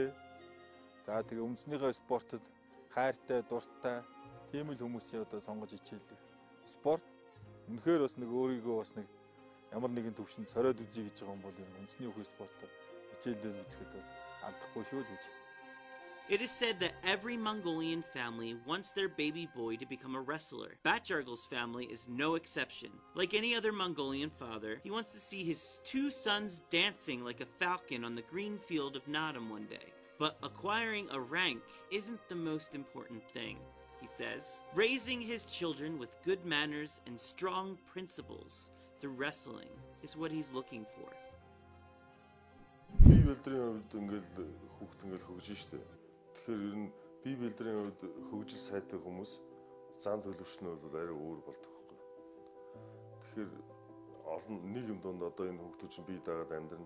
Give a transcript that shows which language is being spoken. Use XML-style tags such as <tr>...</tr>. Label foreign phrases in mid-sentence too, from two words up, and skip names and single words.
<mn>За тэгээ үндэснийхээ спортод хайртай, дуртай тийм л хүмүүсийн одоо сонгож хичээлдэг. Спорт үнэхээр бас нэг өөрийгөө бас нэг ямар нэгэн төвшөнд сориод үзье гэж байгаа юм бол үндэсний хөх спортоор хичээлэл үзэхэд бол алдахгүй шүү л гэж.</mn> <en>It is said that every Mongolian family wants their baby boy to become a wrestler. Batjargal's family is no exception. Like any other Mongolian father, he wants to see his 2 sons dancing like a falcon on the green field of Naadam one day. But acquiring a rank isn't the most important thing, he says. Raising his children with good manners and strong principles through wrestling is what he's looking for.</en> <mn>Бие бэлдрийн хувьд ингээл хүүхд ингээл хөгжиж штэ. Тэгэхээр ер нь бие бэлдрийн хувьд хөгжил сайтай хүмүүс зан төлөвчнүүд бол арай өөр болдог байхгүй. Тэгэхээр олон нийгэм донд одоо энэ хүүхдүүд чинь бие даагаад амьдрна.</mn>